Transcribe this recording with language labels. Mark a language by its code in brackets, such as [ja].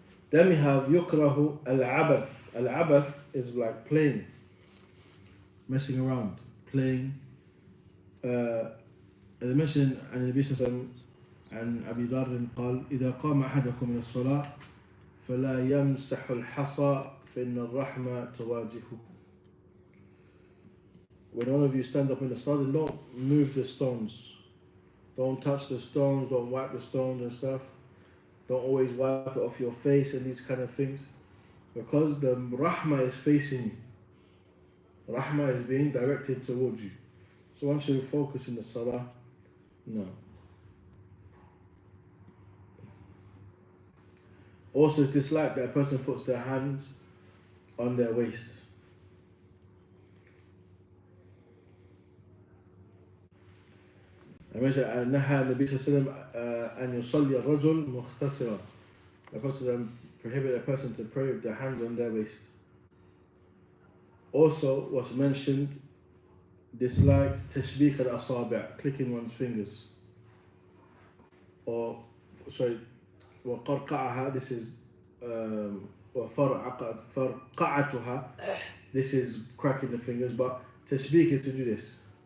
[en] Then we have yukrahu al-abath. Al-abath is like playing, messing around, playing. As I mentioned, [ar] عن النبي صلى الله عليه وسلم عن أبي ذر قال إذا قام أحدكم من الصلاة فلا يمسح الحصى فإن الرحمة تواجهه. [en] When one of you stands up in the salah, don't move the stones. Don't touch the stones, don't wipe the stones and stuff. Don't always wipe it off your face and these kind of things. Because the rahmah is facing you. Rahmah is being directed towards you. So one should focus in the salah. No. Also, it's disliked that a person puts their hands on their waist. I mentioned [ar] نهى النبي صلى الله عليه وسلم أن يصلي الرجل مختصرا. [en] the Prophet prohibited a person to pray with their hands on their waist. Also was mentioned, disliked tashbik al-asabi', clicking one's fingers. Or, sorry, وَقَرْقَعَهَا, this is, وَفَرْقَعَتُهَا, this is cracking the fingers, but tashbik is to do this.